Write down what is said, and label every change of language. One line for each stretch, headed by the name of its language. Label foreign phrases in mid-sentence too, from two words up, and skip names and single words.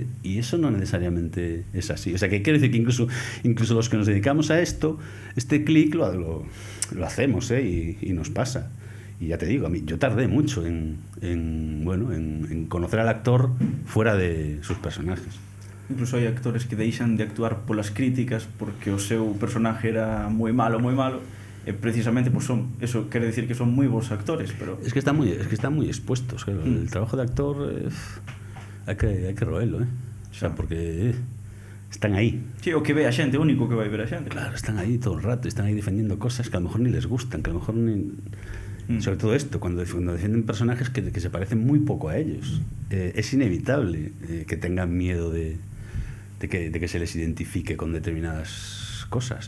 Spanish: Y eso no necesariamente es así. O sea, que quiero decir que incluso los que nos dedicamos a esto, este clic lo hacemos, y nos pasa. Y ya te digo, a mí, yo tardé mucho en conocer al actor fuera de sus personajes.
Galician: Incluso hai actores que deixan de actuar polas críticas porque o seu personaje era moi malo, e precisamente pues eso quere decir que son moi bons actores, pero
Spanish: es que están muy expuestos, claro. El trabajo de actor hay que roerlo, o sea, porque están ahí. Sí,
Galician: o que ve a xente, o único que vai ver a xente.
Spanish: Claro, están ahí todo el rato, están ahí defendiendo cosas que a lo mejor ni les gustan, que a lo mejor ni... Sobre todo esto, cuando defienden personajes que se parecen muy poco a ellos, es inevitable que tengan miedo de que se les identifique con determinadas cosas.